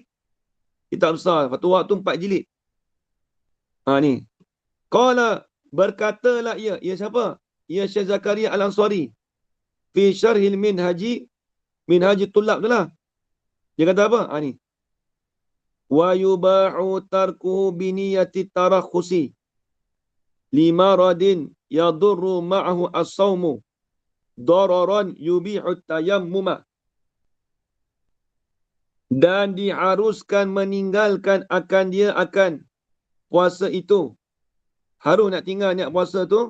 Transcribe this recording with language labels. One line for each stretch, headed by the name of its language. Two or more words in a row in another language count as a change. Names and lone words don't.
Malay: Kitab besar. Fathul Wahab tu 4 jilid. Ni. Qala berkatalah ia siapa? Ia Syekh Zakaria Al-Ansari.
Arabic: في شرح منهج الطلاب
Malay: tu lah. Dia kata apa? Ni.
Arabic: ويباح تركه بنية الترخص لمرض يضر معه الصوم ضررا يبيح التيمم.
Malay: Dan diharuskan meninggalkan akan dia akan puasa itu. Harus nak tinggal niat puasa tu.